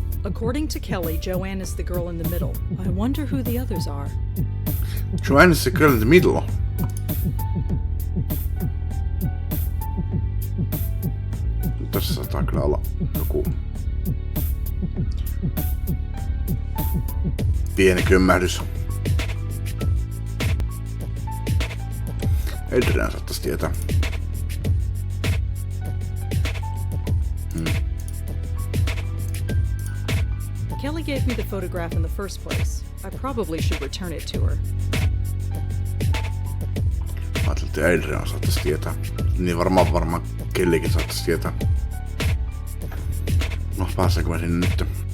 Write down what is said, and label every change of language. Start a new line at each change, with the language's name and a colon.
English: According to Kelly, Joanne is the girl in the middle. I wonder who the others are. Joanne is the girl in the middle.
Finnish: Tässä saattaa kyllä olla joku pieni kömmähdys. Adrian saattaisi tietää.
English: Kelly gave me the photograph in the first place. I probably should return it to her.
Finnish: Ajattelin, että Adrian saattaisi tietää. Niin varmaan Kellykin saattaisi tietää. No, pääseekö mä sinne nyt?